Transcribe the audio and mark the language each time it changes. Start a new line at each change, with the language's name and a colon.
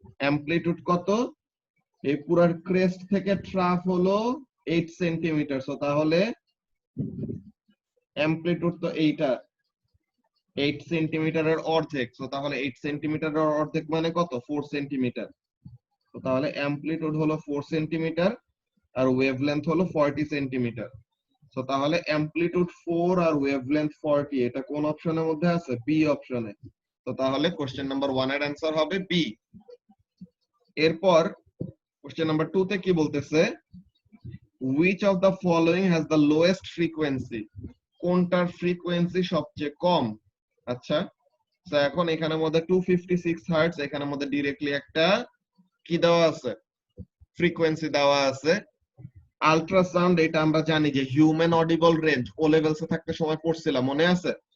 Bangla: amplitude কত, এই পুরার crest থেকে ট্রাফ হলো 8 সেন্টিমিটার, সো তাহলে amplitude তো এইটা 8 সেন্টিমিটারের অর্ধেক, সো তাহলে 8 সেন্টিমিটারের অর্ধেক মানে কত, 4 সেন্টিমিটার। তো তাহলে amplitude হলো 4 সেন্টিমিটার আর ওয়েভলেন্থ হলো 40 সেন্টিমিটার। সো তাহলে amplitude 4 আর ওয়েভলেন্থ 40, এটা কোন অপশনের মধ্যে আছে, বি অপশনে। তো তাহলে কোশ্চেন নাম্বার 1 এর आंसर হবে বি। এরপর কোশ্চেন নাম্বার 2 তে কি বলতেছে,
English: which of the following has the lowest frequency?
Bangla: কোনটার ফ্রিকোয়েন্সি সবচেয়ে কম? আচ্ছা, তো এখন এখানের মধ্যে 256 হার্টজ, এখানের মধ্যে ডাইরেক্টলি একটা কি দেওয়া আছে, ফ্রিকোয়েন্সি দেওয়া আছে। আল্ট্রাসাউন্ড এটা আমরা জানি যে হিউম্যান অডিবল রেঞ্জ, ও লেভেলসে থাকতে সময় পড়ছিলাম, মনে আছে?